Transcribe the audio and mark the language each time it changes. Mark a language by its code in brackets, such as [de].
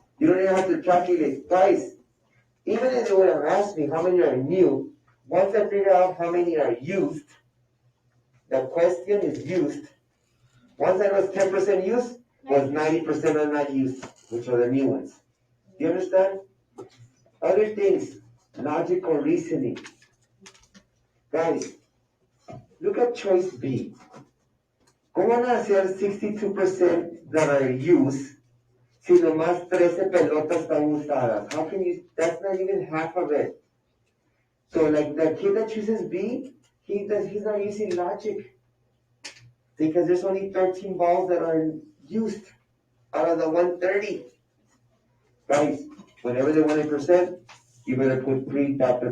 [en] You don't even have to calculate twice. Even if they would have asked me how many are new, once I figure out how many are used, the question is used. Once I know it's 10% used, was 90% are not used, which are the new ones. Do you understand? Other things, logical reasoning. Guys, look at choice B. [es] ¿Cómo van a hacer 62% [en] that are used [es] si nomás 13 pelotas están usadas? [en] How can you, that's not even half of it. So like the kid that chooses B, he's not using logic. Because there's only 13 balls that are used out of the 130. Guys, Whenever they want a percent, you better put 3 Dr.